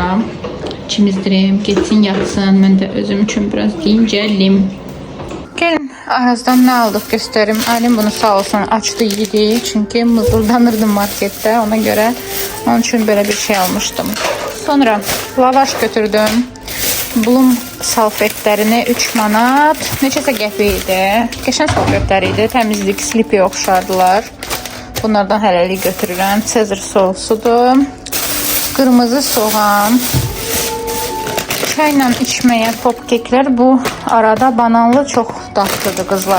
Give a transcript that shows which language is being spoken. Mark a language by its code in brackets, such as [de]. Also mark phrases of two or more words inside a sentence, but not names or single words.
[tr] Çimizdireyim. Geçsin yatsın. Ben de özüm için biraz dincəlim. Gelin Araz'dan ne aldık göstereyim. Aylin bunu sağ olsun açtı yedi. Çünkü mızıldanırdım markette. Ona göre onun için böyle bir şey almıştım. [az] Sonra lavaş götürdüm. Bulum salfetlərini 3 manat. Neçəsə qəpik idi. Qəşəng salfetlər idi. Təmizlik, slipi oxşardılar. Bunlardan hələlik götürürəm. Sezar sosudur. Qırmızı soğan. Çayla içməyə popkeklər. Bu arada bananlı çox dadlıdır qızlar.